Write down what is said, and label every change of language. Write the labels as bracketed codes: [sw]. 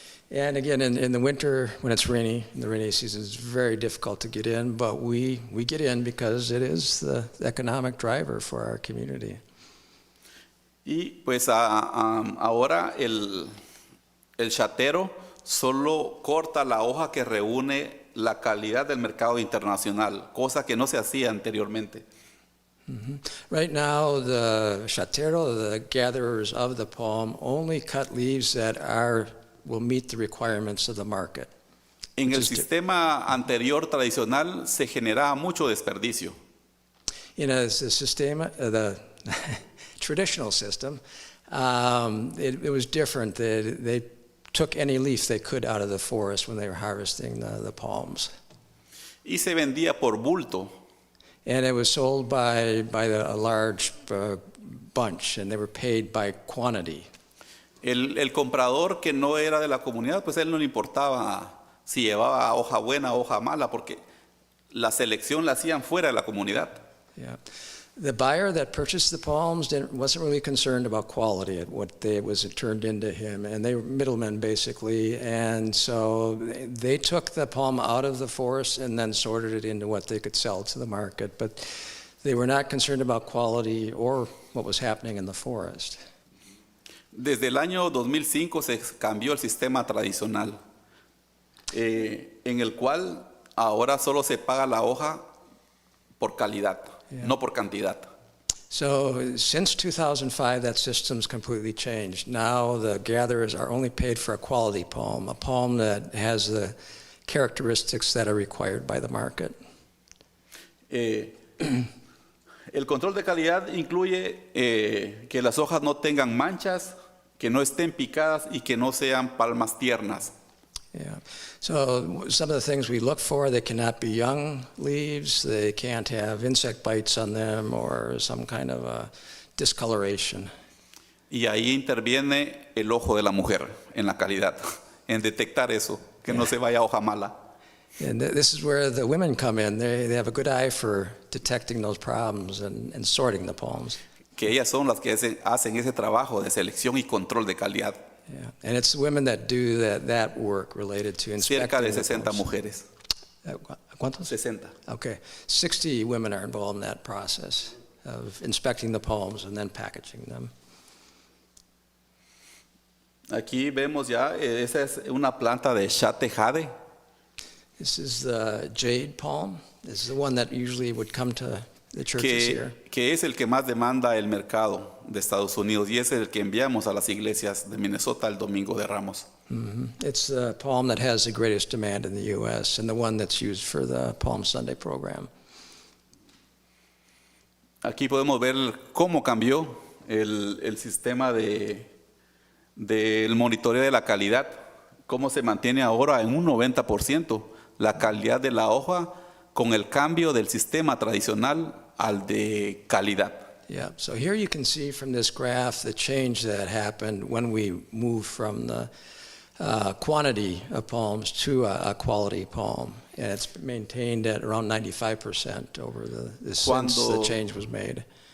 [en] And again, in the winter, when it's rainy, in the rainy season, it's very difficult to get in, but we get in because it is the economic driver for our community. [es] Y pues ahora el chatero solo corta la hoja que reúne la calidad del mercado internacional, cosa que no se hacía anteriormente. [en] Right now, the chatero, the gatherers of the palm, only cut leaves that will meet the requirements of the market. [es] En el sistema anterior tradicional se generaba mucho desperdicio. [en] In the traditional system, It was different. They took any leaf they could out of the forest when they were harvesting the palms. [es] Y se vendía por bulto. [en] And it was sold by a large bunch, and they were paid by quantity. [es] El comprador que no era de la comunidad, pues él no le importaba si llevaba hoja buena o hoja mala, porque la selección la hacían fuera de la comunidad. [en] Yeah. The buyer that purchased the palms wasn't really concerned about quality at what was turned into him, and they were middlemen basically, and so they took the palm out of the forest and then sorted it into what they could sell to the market, but they were not concerned about quality or what was happening in the forest. [es] Desde el año 2005 se cambió el sistema tradicional, en el cual ahora solo se paga la hoja por calidad. [en] Yeah. [es] No por cantidad. [en] So since 2005, that system's completely changed. Now the gatherers are only paid for a quality palm, a palm that has the characteristics that are required by the market. [es] El control de calidad incluye que las hojas no tengan manchas, que no estén picadas y que no sean palmas tiernas. [en] Yeah. So some of the things we look for, they cannot be young leaves, they can't have insect bites on them or some kind of a discoloration. [es] Y ahí interviene el ojo de la mujer en la calidad, en detectar eso, que no se vaya hoja mala. [en] And this is where the women come in. They have a good eye for detecting those problems and sorting the palms. [es] Que ellas son las que hacen ese trabajo de selección y control de calidad. [en] Yeah. And it's women that do that work related to inspecting [es] Cerca de [en] the 60 palms. [es] mujeres. ¿Cuántos? 60. [en] Okay. 60 women are involved in that process of inspecting the palms and then packaging them. [es] Aquí vemos ya, esa es una planta de chate jade. [en] This is the jade palm. This is the one that usually would come to the churches here. [es] Que es el que más demanda el mercado de Estados Unidos y es el que enviamos a las iglesias de Minnesota el Domingo de Ramos. Mm-hmm. [en] It's the palm that has the greatest demand in the U.S. and the one that's used for the Palm Sunday program. [es] Aquí podemos ver cómo cambió el sistema del monitoreo de la calidad, cómo se mantiene ahora en un 90% la calidad de la hoja con el cambio del sistema tradicional al de calidad. [en] Yeah, so here you can see from this graph the change that happened when we moved from the quantity of palms to a quality palm. And it's maintained at around 95% over since the change was made.